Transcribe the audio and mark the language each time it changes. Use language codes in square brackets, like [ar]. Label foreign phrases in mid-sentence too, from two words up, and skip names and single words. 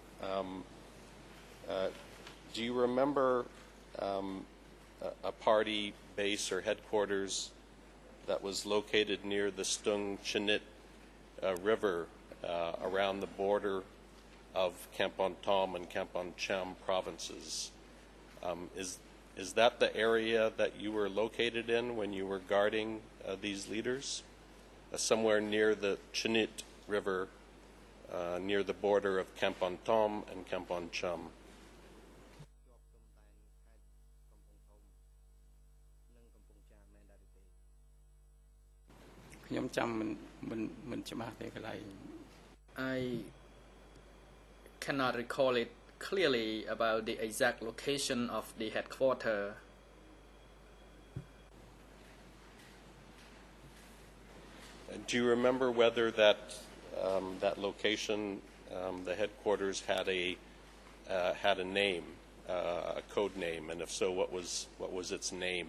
[en] Do you remember a party base or headquarters that was located near the Stung Chinit River around the border of Kampong Thom and Kampong Cham provinces? Is that the area that you were located in when you were guarding these leaders? somewhere near the Chinit River, near the border of Kampong Thom and Kampong Chum. [km] ខ្ញុំចាំមិនច្បាស់ទេកន្លែង [en] I cannot recall it clearly about the exact location of the headquarters. Do you remember whether that that location, the headquarters, had a name, a code name, and if so, what was its name?